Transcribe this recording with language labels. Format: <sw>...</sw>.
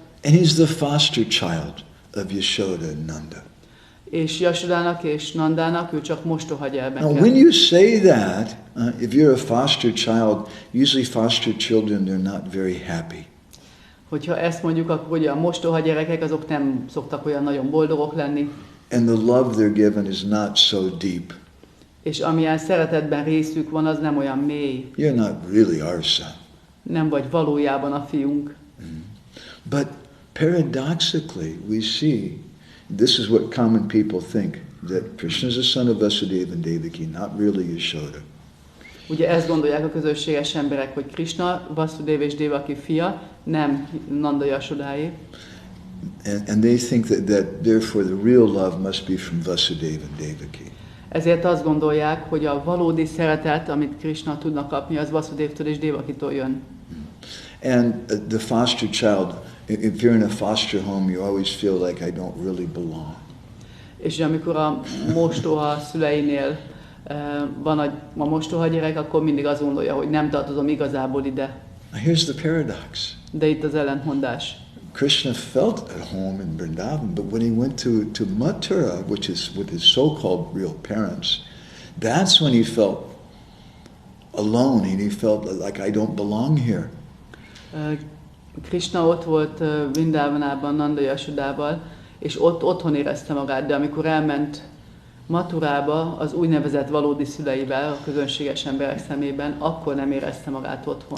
<en>And he's the foster child of Yashoda and Nanda.</en> <hu>És Yashodának és Nandának ő csak mostoha gyermeke.</hu> <en>Now, when you say that, if you're a foster child, usually foster children, they're not very happy.</en> <hu>Hogyha ezt mondjuk, akkor ugye a mostoha gyerekek azok nem szoktak olyan nagyon boldogok lenni.</hu> <en>And the love they're given is not so deep.</en> <hu>És amilyen szeretetben részük van, az nem olyan mély.</hu> <en>You're not really our son.</en> <hu>Nem vagy valójában a fiunk.</hu> <en>But paradoxically, we see, this is what common people think, that Krishna is the son of Vasudeva and Devaki, not really Yashoda.</en> <hu>Ugye ezt gondolják a közösséges emberek, hogy Krishna, Vasudeva és Devaki fia, nem Nanda Yashodáé.</hu> <en>And they think that therefore the real love must be from Vasudeva and Devaki.</en> <hu>Ezért azt gondolják, hogy a valódi szeretet, amit Krishna tudna kapni, az Vasudevtől és Devakitól jön.</hu> <en>And the foster child, if you're in a foster home, you always feel like I don't really belong.</en> <hu>És amikor a mostoha szüleinél van a mostoha gyerek, akkor mindig azt gondolja, hogy nem tartozom igazából ide.</hu> <en>Here's the paradox.</en> <hu>De itt az ellentmondás.</hu> <en>Krishna felt at home in Vrindavan, but when he went to Mathura, which is with his so-called real parents, that's when he felt alone and he felt like I don't belong here.</en> <hu>Krishna ott volt Vrindavanában, Nanda Yashodával, és ott otthon érezte magát, de amikor elment Mathurába az úgynevezett valódi szüleivel, a közönséges emberek szemében, akkor nem érezte magát otthon.</hu>